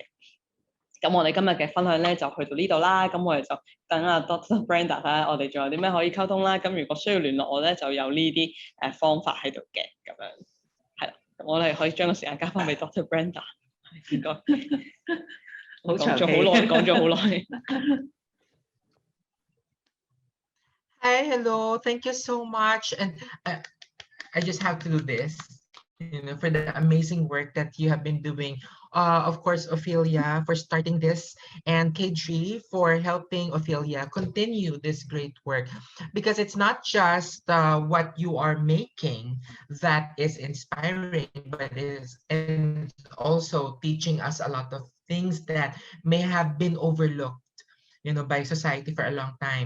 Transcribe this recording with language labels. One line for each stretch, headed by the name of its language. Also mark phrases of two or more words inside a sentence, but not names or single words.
Cantonese: 咁我哋今日嘅分享咧就去到呢度啦。咁我哋就等Dr. Brenda 睇下我哋仲有啲咩可以溝通啦。咁如果需要聯絡我咧，就有呢啲方法喺度嘅。咁樣係啦，我哋可以將個時間交翻俾 Dr. Brenda。唔該，好長氣，講咗好耐。
English: Hi, hello. Thank you so much. And I just have to do this, for the amazing work that you have been doing. Of course, Ophelia for starting this, and KG for helping Ophelia continue this great work, because it's not just what you are making that is inspiring, but it's also teaching us a lot of things that may have been overlooked by society for a long time.